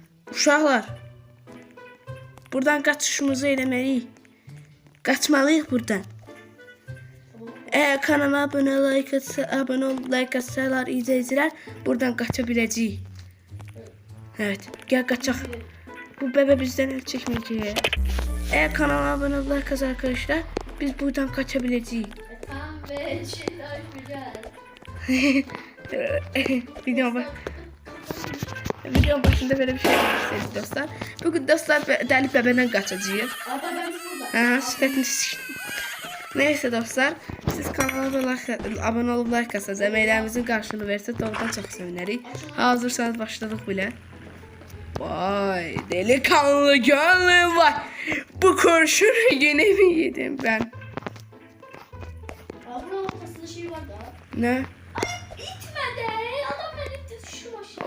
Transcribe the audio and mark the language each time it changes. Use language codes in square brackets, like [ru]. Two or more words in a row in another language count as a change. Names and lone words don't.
[az] Uşaqlar. Buradan qaçışımızı eləməliyik. Qaçmalıyıq buradan. [tr] Eğer kanala abone ol, like atsalar, izleyiciler buradan [az] qaça biləcəyik. [tr] Evet, gel kaçaq. Bu bebe bizden el çekmeyecek. Eğer kanala abone ol, like atsalar arkadaşlar, biz buradan kaça biləcəyik. Tamam be, şimdi açmayacağız. Videonun başında böyle bir şey istedik dostlar. Bugün dostlar deli bebeden kaçacağız. Adamımız burada. Ha, sifetini Neyse dostlar, siz kanala abone olup like atsanız, [az] əməklərimizin qarşılığını versə doğrudan çox sevinərik. Hazırsanız başladıq bile. Vay, delikanlı gönlüm vay. [tr] Bu kurşunu yine mi yedim ben? Abla ortasında şey var da. Ne? Ay itme de. Adam beni itti şu aşağı.